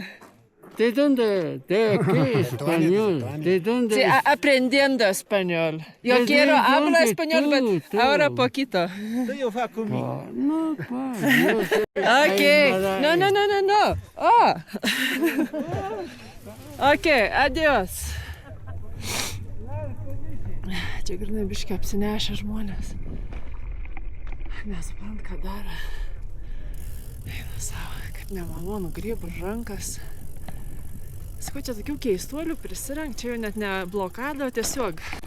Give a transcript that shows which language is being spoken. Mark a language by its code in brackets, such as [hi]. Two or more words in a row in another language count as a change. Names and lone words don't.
[es] ¿De dónde? ¿De qué español? ¿De dónde? Sí, aprendiendo español. Yo ¿Desde quiero hablar dónde español, tú? pero ahora poquito. No, yo sé. Ok. No. Oh. Ok, adios. [lt] Čia grinai biškai apsinešę žmonės. Nesuprant, ką daro. Eina savo, kaip nemalonu, grybų rankas. Sakau, čia tokių keistuolių prisirenk, čia jau net ne blokada, o tiesiog.